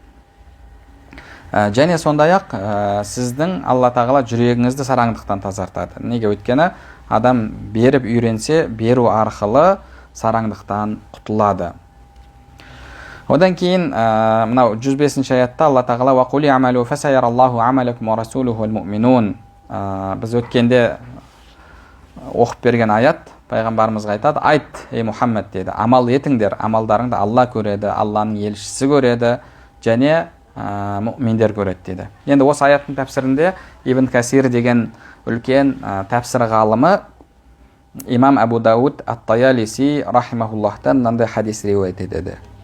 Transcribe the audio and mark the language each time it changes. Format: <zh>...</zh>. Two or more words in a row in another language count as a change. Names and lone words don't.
<kk>Және сондай-ақ сіздің Алла тағала жүрегіңізді сараңдықтан тазартады. Неге? Өйткені адам беріп үйренсе, беру арқылы сараңдықтан құтылады. Одан кейін мынау 105-ші аятта Алла тағала</kk> <ar>«وقل اعملوا فسيرى الله عملكم ورسوله والمؤمنون».</ar> <kk>Біз өткенде оқып берген аят, пайғамбарымызға айтады: «Айт, ей Мұхаммед» деді, «Амал етіңдер, амалдарыңды Алла көреді, Алланың елшісі көреді, және мұъминдер көреді» деді. Енді осы аяттың тәпсірінде Ибн Касир деген үлкен тәпсір ғалымы имам Абу Дауд ат-Таялиси рахимахуллахтан мынандай хадис риуаят етеді.</kk>